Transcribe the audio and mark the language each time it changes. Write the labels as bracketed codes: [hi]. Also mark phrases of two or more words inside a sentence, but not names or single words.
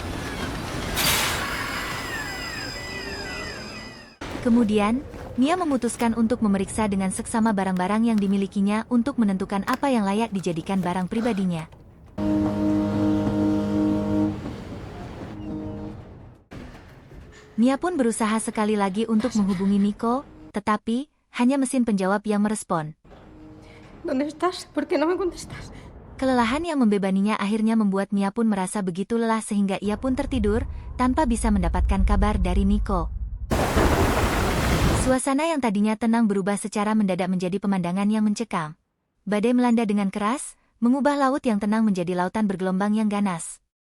[id] Kemudian, Mia memutuskan untuk memeriksa dengan seksama barang-barang yang dimilikinya untuk menentukan apa yang layak dijadikan barang pribadinya. Mia pun berusaha sekali lagi untuk menghubungi Nico, tetapi hanya mesin penjawab yang merespon. [es] ¿Dónde estás? ¿Por qué no me contestas? [id] Kelelahan yang membebaninya akhirnya membuat Mia pun merasa begitu lelah sehingga ia pun tertidur, tanpa bisa mendapatkan kabar dari Nico. Suasana yang tadinya tenang berubah secara mendadak menjadi pemandangan yang mencekam. Badai melanda dengan keras, mengubah laut yang tenang menjadi lautan bergelombang yang ganas.